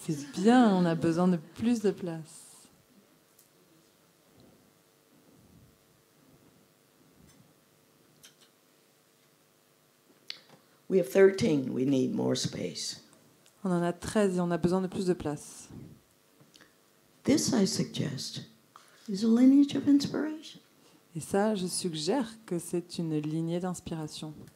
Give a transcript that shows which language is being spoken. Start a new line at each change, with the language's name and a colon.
French: C'est bien, on a besoin de plus de place.
English: We have 13. We need more space.
French: On en a 13 et on a besoin de plus de place.
English: This, I suggest, is a lineage of inspiration.
French: Et ça, je suggère que c'est une lignée d'inspiration.